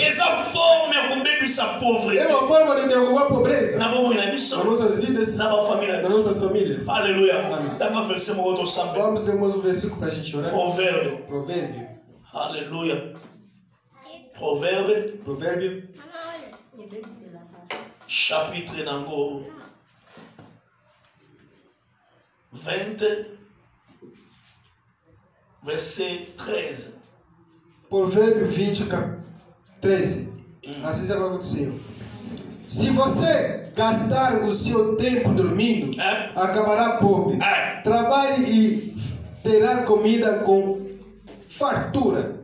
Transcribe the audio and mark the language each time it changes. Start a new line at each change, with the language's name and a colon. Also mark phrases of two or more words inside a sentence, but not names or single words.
Portuguese: É uma forma de derrubar a pobreza. Nas nossas vidas, nas nossas famílias. Aleluia. Vamos ter mais um versículo para a gente orar. Provérbio. Aleluia. Provérbio.
Lingala: Chapitre nango 20, verset 13.
Portuguese: Provérbio 20, 13. Assim já vai acontecer. Se você gastar o seu tempo dormindo, acabará pobre. Trabalhe e terá comida com fartura.